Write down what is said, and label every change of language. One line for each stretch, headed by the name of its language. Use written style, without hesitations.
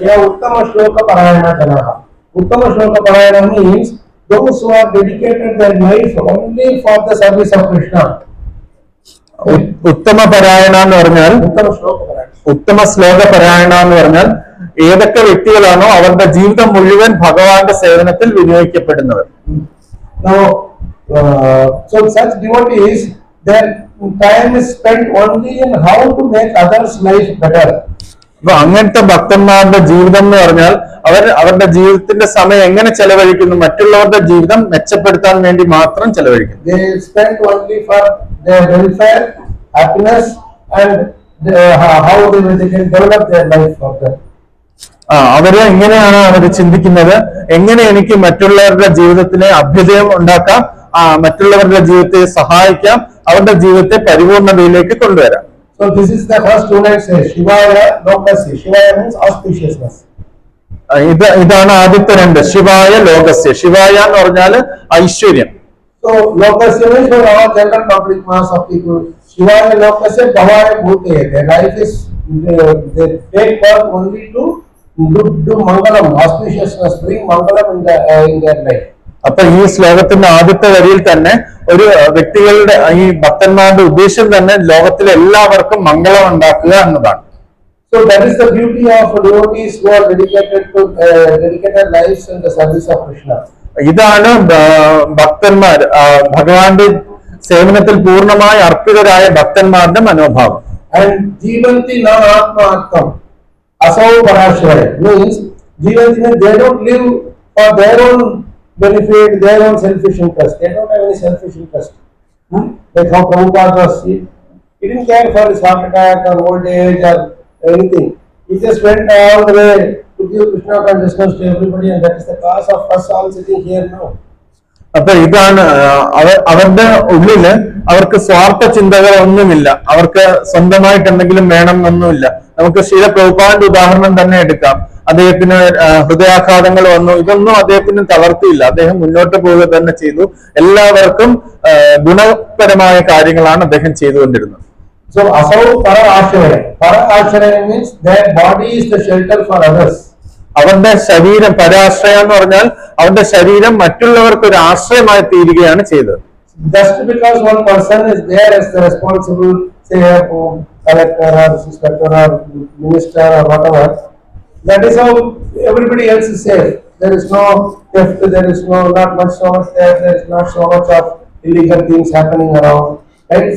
English: Yeah,
Sanskrit: uttama shloka parayana janaha.
English: Uttama shloka parayana means those who are dedicated their life only for the service of Krishna.
Malayalam: ഉത്തമ പരായണ എന്ന് പറഞ്ഞാൽ, ഉത്തമ ശ്ലോക പരായണ എന്ന് പറഞ്ഞാൽ ഏതൊക്കെ വ്യക്തികളാണോ അവരുടെ ജീവിതം മുഴുവൻ ഭഗവാന്റെ സേവനത്തിൽ വിനിയോഗിക്കപ്പെടുന്നവർ.
English: Now, so such devotees, their time is spent only in how to make others' life better.
Malayalam: അപ്പൊ അങ്ങനത്തെ ഭക്തന്മാരുടെ ജീവിതം എന്ന് പറഞ്ഞാൽ അവരുടെ ജീവിതത്തിന്റെ സമയം എങ്ങനെ ചെലവഴിക്കുന്നു, മറ്റുള്ളവരുടെ ജീവിതം മെച്ചപ്പെടുത്താൻ വേണ്ടി മാത്രം ചെലവഴിക്കുന്നു.
English: They spend only for their welfare, happiness, and how they can develop their life further.
Malayalam: അവര് എങ്ങനെയാണ് അവർ ചിന്തിക്കുന്നത്, എങ്ങനെ എനിക്ക് മറ്റുള്ളവരുടെ ജീവിതത്തിലെ അഭ്യുദയം ഉണ്ടാക്കാം, മറ്റുള്ളവരുടെ ജീവിതത്തെ സഹായിക്കാം, അവരുടെ ജീവിതത്തെ പരിപൂർണതയിലേക്ക് കൊണ്ടുവരാം.
English: So this is the first two lines say Shivaya Lokasya. Shivaya means auspiciousness.
Malayalam: ഇതാണ് ആദ്യത്തെ രണ്ട്. ശിവായ ലോകസ്യ. ശിവായ എന്ന് പറഞ്ഞാല് ഐശ്വര്യം.
English: So Lokasya means for all general public mass of people.
Sanskrit: Shivaya Lokasya Bhavaya Bhute.
English: Their life is they take birth only to do Mangalam, auspiciousness, bring Mangalam in their life.
Malayalam: അപ്പൊ ഈ ശ്ലോകത്തിന്റെ ആദ്യത്തെ വരിയിൽ തന്നെ ഒരു വ്യക്തികളുടെ, ഈ ഭക്തന്മാരുടെ ഉദ്ദേശം തന്നെ ലോകത്തിലെ എല്ലാവർക്കും മംഗളം ഉണ്ടാക്കുക എന്നതാണ്.
English: So that is the beauty of devotees who are dedicated lives in the service of Krishna.
Malayalam: ഇതാണ് ഭക്തന്മാർ, ഭഗവാന്റെ സേവനത്തിൽ പൂർണ്ണമായി അർപ്പിതരായ ഭക്തന്മാരുടെ മനോഭാവം.
English: And
Sanskrit: Jivanti na atma attam asau parashraya
English: means Jivanti means they don't live for their own benefit their own selfish interest. They don't have any selfish interest. Like how Prabhupada was, he didn't care for his heart attack or old age or anything. He just went all the way to give Krishna consciousness to everybody, and that is the cause of us all sitting here now.
Malayalam: അപ്പൊ ഇതാണ് അവരുടെ ഉള്ളില് അവർക്ക് സ്വാർത്ഥ ചിന്തകളൊന്നുമില്ല, അവർക്ക് സ്വന്തമായിട്ട് എന്തെങ്കിലും വേണം എന്നൊന്നുമില്ല. നമുക്ക് ശീല പ്രഭുപാദിന്റെ ഉദാഹരണം തന്നെ എടുക്കാം. അദ്ദേഹത്തിന് ഹൃദയാഘാതങ്ങൾ വന്നു, ഇതൊന്നും അദ്ദേഹത്തിന് തളർത്തിയില്ല, അദ്ദേഹം മുന്നോട്ട് പോവുക തന്നെ ചെയ്തു. എല്ലാവർക്കും ഗുണപരമായ കാര്യങ്ങളാണ് അദ്ദേഹം ചെയ്തുകൊണ്ടിരുന്നത്.
English: So
Sanskrit: asau para ashraya
English: means their body is the shelter for others.
Malayalam: അവന്റെ ശരീരം, പരാശ്രയം എന്ന് പറഞ്ഞാൽ അവന്റെ ശരീരം മറ്റുള്ളവർക്ക് ഒരു ആശ്രയമായി തീരുകയാണ് ചെയ്തത്.
English: Just because one person is there as the responsible, say collector or inspector or minister or whatever, that is how everybody else is safe. There is no theft, there is not much so much there, there is not so much of illegal things happening around. Right?